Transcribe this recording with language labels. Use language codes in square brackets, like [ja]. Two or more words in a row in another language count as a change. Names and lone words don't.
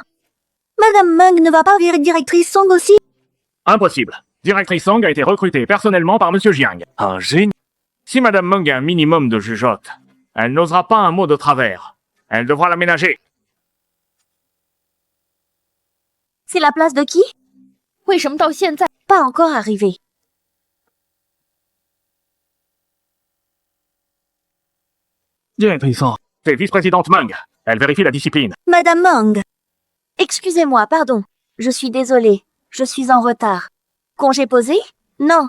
[fr] Madame Meng ne va pas virer Directrice Song aussi? impossible. Directrice Song a été recrutée personnellement par Monsieur Jiang. Un génie. Si Madame Meng a un minimum de jugeote, elle n'osera pas un mot de travers. Elle devra l'aménager. C'est la place de qui? [zh] 为什么到现在 [fr] Pas encore arrivé. Directrice Song. C'est vice-présidente Meng. Elle vérifie la discipline. Madame Meng. Excusez-moi, pardon. Je suis désolée. Je suis en retard. Congé posé? Non.